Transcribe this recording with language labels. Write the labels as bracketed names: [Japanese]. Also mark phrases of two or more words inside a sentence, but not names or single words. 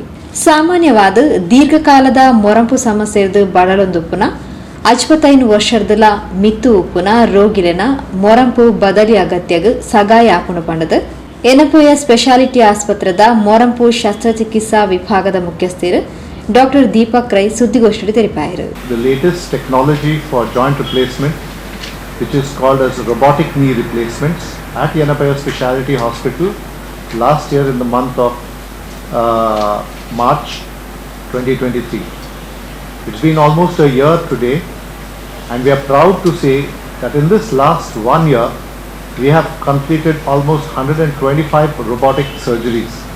[Tulu] ಸಾಮಾನ್ಯವಾದ ದೀರ್ಘಕಾಲದ ಮೊರಂಪು ಸಮಸ್ಯೆದು ಬಳಲೊಂದುಪ್ಪುನ 55 ವರ್ಷದಲ ಮಿತ್ತು ಉಪ್ಪುನ ರೋಗಿಲೆನ ಮೊರಂಪು ಬದಲಿ ಅಗತ್ಯಗ ಸಗಾಯ ಆಪುಣ ಪಂಡದ ಏನಪೋಯ ಸ್ಪೆಷಾಲಿಟಿ ಆಸ್ಪತ್ರೆದ ಮೊರಂಪು ಶಸ್ತ್ರಚಿಕಿತ್ಸಾ ವಿಭಾಗದ ಮುಖ್ಯಸ್ಥರು ಡಾಕ್ಟರ್ ದೀಪಕ್ ರೈ ಸುದ್ದಿಗೋಷ್ಠಿಯಲ್ಲಿ ತಿಳಿಪಾಯಿರು. [English] The latest technology for joint replacement, which is called as robotic knee replacements at Yanapaya Specialty Hospital last year in the month of March 2023. It's been almost a year today, and we are proud to say that in this last 1 year, we have completed almost 125 robotic surgeries.